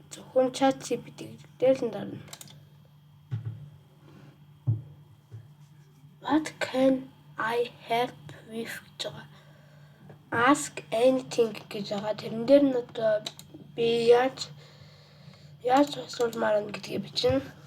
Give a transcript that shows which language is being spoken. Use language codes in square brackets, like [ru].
[mn] Зөвхөн ChatGPT дээр л дарна. [en] What can I help with [mn] гэж байгаа. [en] Ask anything [mn] гэж байгаа. Тэрэн дээр нь одоо би яаж асуулмаар байна гэдгийг бичнэ.